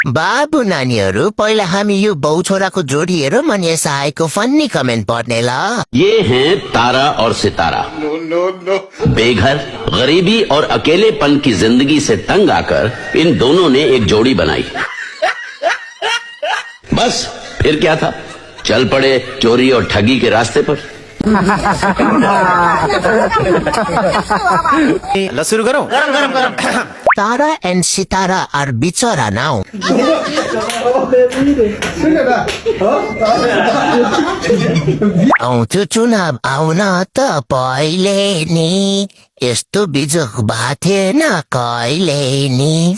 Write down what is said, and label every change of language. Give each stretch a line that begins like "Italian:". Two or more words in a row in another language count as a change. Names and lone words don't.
Nepali: बाबु नानीहरू पहिला हामी यो बाउ छोराको जोडी हेरौँ अनि यस आएको फन्नी कमेन्ट पढ्ने ल।
Hindi: ये हैं तारा और सितारा। बेघर, गरीबी और अकेलेपन की जिंदगी से तंग आकर इन दोनों ने एक जोड़ी बनाई। बस फिर क्या था, चल पड़े चोरी और ठगी के रास्ते पर।
Nepali: ल सुरु गरौँ।
English: Tara and Sitara are बिचरा now।
Nepali: आउँथ्यो चुनाव आउन त पहिले नि, यस्तो बिजोक भएको थिएन कहिले नि।